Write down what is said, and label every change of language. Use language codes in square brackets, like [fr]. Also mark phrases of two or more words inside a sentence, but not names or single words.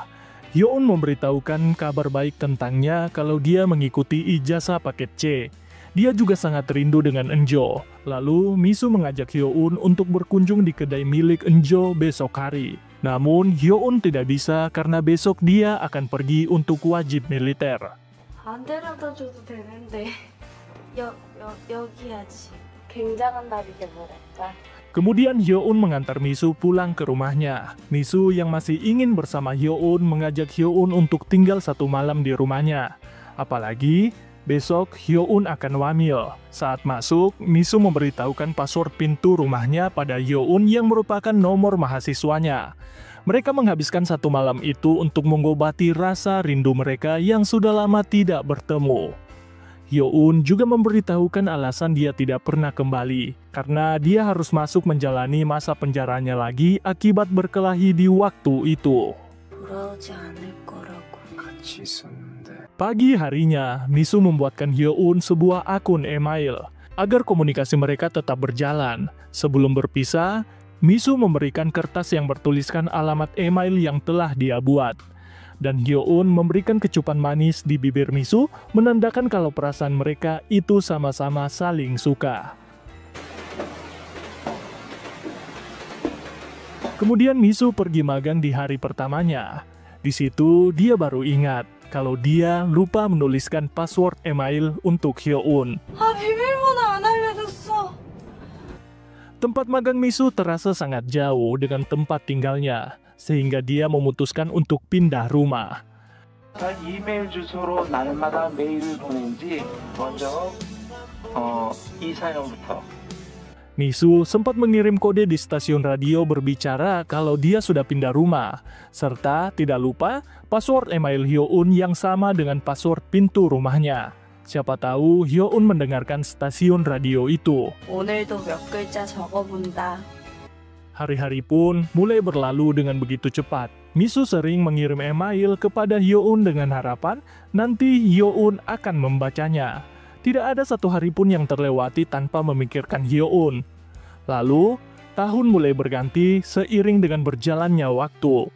[id] Hyo-un memberitahukan kabar baik tentangnya kalau dia mengikuti ijazah paket C. Dia juga sangat rindu dengan Enjo. Lalu Misu mengajak Hyo-un untuk berkunjung di kedai milik Enjo besok hari. Namun Hyo-un tidak bisa karena besok dia akan pergi untuk wajib militer. [ko] 안 데려다 줘도 되는데. 여기 하지. 굉장한 날이게 뭐랄까. [id] Kemudian Hyo-un mengantar Misu pulang ke rumahnya. Misu yang masih ingin bersama Hyo-un mengajak Hyo-un untuk tinggal satu malam di rumahnya. Apalagi besok Hyo-un akan wamil. Saat masuk, Misu memberitahukan password pintu rumahnya pada Hyo-un yang merupakan nomor mahasiswanya. Mereka menghabiskan satu malam itu untuk mengobati rasa rindu mereka yang sudah lama tidak bertemu. Hyo-un juga memberitahukan alasan dia tidak pernah kembali, karena dia harus masuk menjalani masa penjaranya lagi akibat berkelahi di waktu itu. [ko] 돌아오지 않을 거라고. 같이 있었는데. [id] Pagi harinya, Misu membuatkan Hyo-un sebuah akun email, agar komunikasi mereka tetap berjalan. Sebelum berpisah, Misu memberikan kertas yang bertuliskan alamat email yang telah dia buat. Dan Hyo-un memberikan kecupan manis di bibir Misu, menandakan kalau perasaan mereka itu sama-sama saling suka. Kemudian Misu pergi magang di hari pertamanya. Di situ dia baru ingat kalau dia lupa menuliskan password email untuk Hyo-un. [ko] 아, 비밀번호 안 알려줬어. [id] Tempat magang Misu terasa sangat jauh dengan tempat tinggalnya, sehingga dia memutuskan untuk pindah rumah. [ko] 이메일 주소로 날마다 메일을 보낸지 먼저 이사연부터. [id] Misu sempat mengirim kode di stasiun radio berbicara kalau dia sudah pindah rumah, serta tidak lupa password email Hyo-un yang sama dengan password pintu rumahnya. Siapa tahu Hyo-un mendengarkan stasiun radio itu. [ko] 오늘도 몇 글자 적어본다. [id] Hari-hari pun mulai berlalu dengan begitu cepat. Misu sering mengirim email kepada Hyo-un dengan harapan nanti Hyo-un akan membacanya. Tidak ada satu hari pun yang terlewati tanpa memikirkan Hyo-un. Lalu, tahun mulai berganti seiring dengan berjalannya waktu.